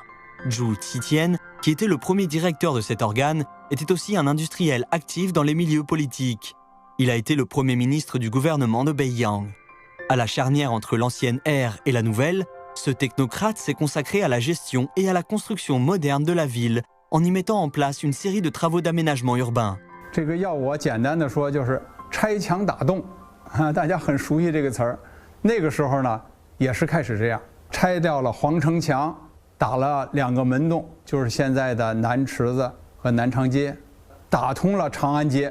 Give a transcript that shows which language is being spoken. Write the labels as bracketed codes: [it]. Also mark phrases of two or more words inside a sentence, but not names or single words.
[fr] Zhu Zitian, qui était le premier directeur de cet organe, était aussi un industriel actif dans les milieux politiques. Il a été le premier ministre du gouvernement de Beiyang. À la charnière entre l'ancienne ère et la nouvelle, ce technocrate s'est consacré à la gestion et à la construction moderne de la ville, en y mettant en place une série de travaux d'aménagement urbain. [zh] 这个要我简单的说，就是拆墙打洞，大家很熟悉这个词儿。那个时候呢，也是开始这样，拆掉了皇城墙，打了2个门洞，就是现在的南池子和南长街，打通了长安街。